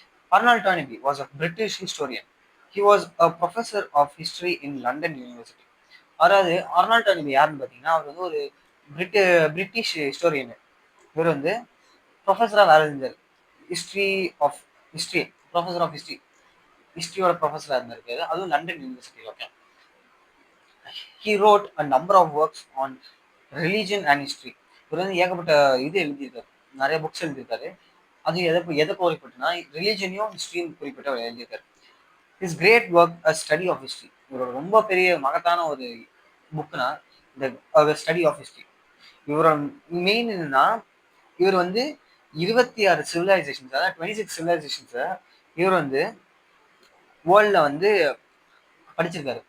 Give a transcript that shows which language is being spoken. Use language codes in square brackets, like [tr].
[en] Arnold Toynbee was a British historian. He was a professor of history in London university. [ta] அதாவது Arnold டாய்னரி யாருன்னு பார்த்தீங்கன்னா அவர் வந்து ஒரு பிரிட்டிஷ் ஹிஸ்டோரியன். இவர் வந்து ப்ரொஃபஸரா வேலை செஞ்சார். History of history professor of history ஹிஸ்டரியோட ப்ரொஃபஸரா இருந்திருக்காரு. அதுவும் London university. Okay. [en] He wrote a number of works on religion and history. [ta] இவர் வந்து ஏகப்பட்ட இது எழுதியிருக்காரு. நிறைய புக்ஸ் எழுதியிருக்காரு. அது எதை குறிப்பிட்டுனா ரிலீஜனையும் ஹிஸ்டரியும் குறிப்பிட்டு அவர் எழுதியிருக்காரு. [en] His great work a study of history. [ta] இவரோட ரொம்ப பெரிய மகத்தான ஒரு புக்னா இந்த ஸ்டடி ஆஃப் ஹிஸ்டரி. இவரோட மெயின் என்னன்னா இவர் வந்து 26 சிவிலைசேஷன்ஸ், அதாவது 26 சிவிலைசேஷன்ஸை இவர் வந்து வேர்ல்ட்ல வந்து படிச்சிருக்காரு.